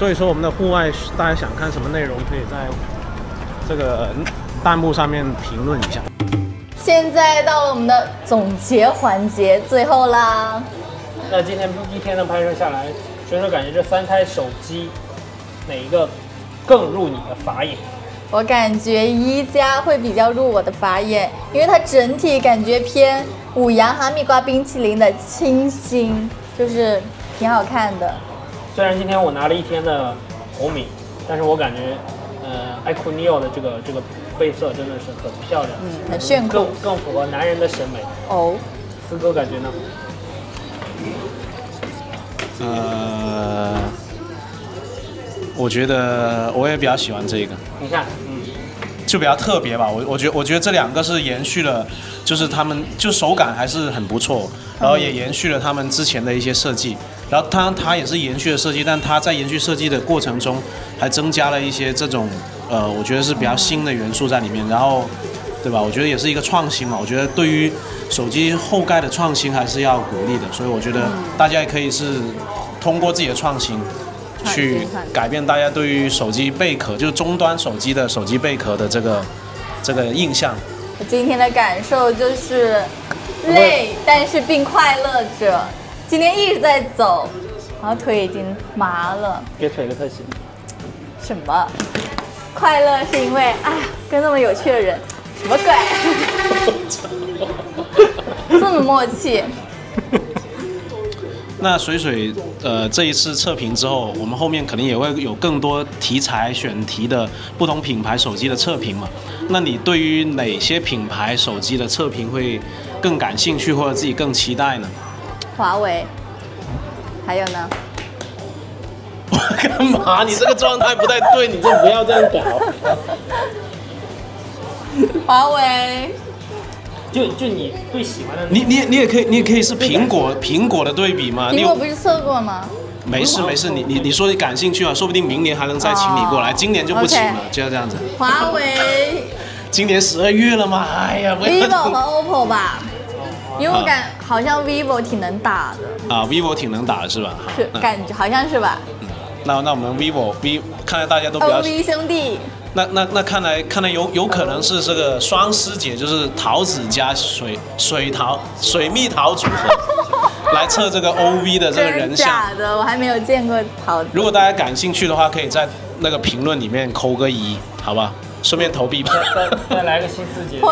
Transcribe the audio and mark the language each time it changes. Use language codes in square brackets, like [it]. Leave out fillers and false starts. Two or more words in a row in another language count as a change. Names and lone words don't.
[zh] 所以說我們的戶外，大家想看什麼內容，可以在這個彈幕上面評論一下。現在到了我們的總結環節，最後啦。那今天一天的拍攝下來，水水感覺這3台手機哪一個更入你的法眼？我感覺1加會比較入我的法眼，因為它整體感覺偏五羊哈密瓜冰淇淋的清新，就是挺好看的。雖然今天我拿了一天的紅米，但是我感覺iQOO Neo 的這個配色真的是很漂亮，很炫酷，更符合男人的審美。哦，四哥感覺呢？我覺得我也比較喜歡這個。你看，就比較特別吧。我覺得這2個是延續了，就是他們就手感還是很不錯，然後也延續了他們之前的一些設計。然後它也是延續了設計，但它在延續設計的過程中，還增加了一些這種我覺得是比較新的元素在裡面。然後，對吧？我覺得也是一個創新嘛。我覺得對於手機後蓋的創新還是要鼓勵的，所以我覺得大家也可以是通過自己的創新，去改變大家對於手機貝殼，就是終端手機的手機貝殼的這個印象。我今天的感受就是累，但是并快樂着。今天一直在走，然後腿已經麻了。給腿個特寫。什麼？快樂是因為哎呀，跟那麼有趣的人，什麼鬼？這麼默契。那水水這一次測評之後，我們後面肯定也會有更多題材選題的不同品牌手機的測評嘛。那你對於哪些品牌手機的測評會更感興趣，或者自己更期待呢？華為，還有呢？幹嘛？你這個狀態不太對，你就不要這樣搞。華為。就你最喜歡的你也可以是蘋果的對比嘛？蘋果不是測過嗎？沒事，你說你感興趣啊，說不定明年還能再請你過來，今年就不請了，就要這樣子。華為。今年 12月了嘛？哎呀，vivo 和 OPPO 吧，因為我感好像 vivo 挺能打的。啊 ，vivo 挺能打的是吧？是，感覺好像是吧。那我們 vivo 看来大家都比較。 OV 兄弟。那看来有可能是這個雙師姐，就是桃子加水蜜桃組合來測這個 OV 的這個人像。假的，我還沒有見過桃子。如果大家感興趣的話，可以在那個評論裡面扣個1，好吧？順便投幣吧。再來個新師姐。